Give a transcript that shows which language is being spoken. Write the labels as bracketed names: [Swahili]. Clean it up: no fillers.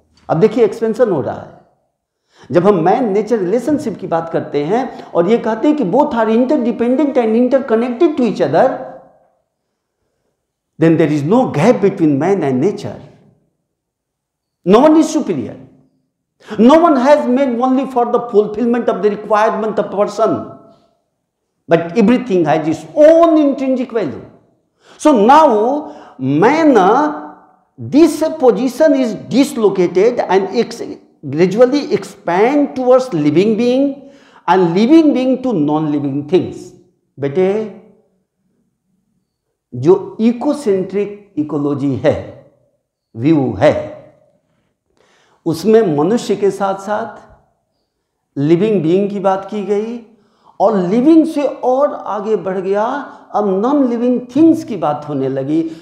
[Hindi] अब देखिए [English] expansion [Hindi] हो रहा है। जब हम [English] man nature relationship [Hindi] की बात करते हैं और ये कहते हैं कि [English] Both are interdependent and interconnected to each other, then there is no gap between man and nature. No one is superior, no one has made only for the fulfillment of the requirement of person, but everything has its own intrinsic value. So now man, this position is dislocated and gradually expand towards living being and living being to non-living things. [Hindi] बेटे जो ecocentric ecology है, view है, उसमें मनुष्य के साथ साथ living being की बात की गई और लिविंग से और आगे बढ़ गया, अब नॉन लिविंग थिंग्स की बात होने लगी।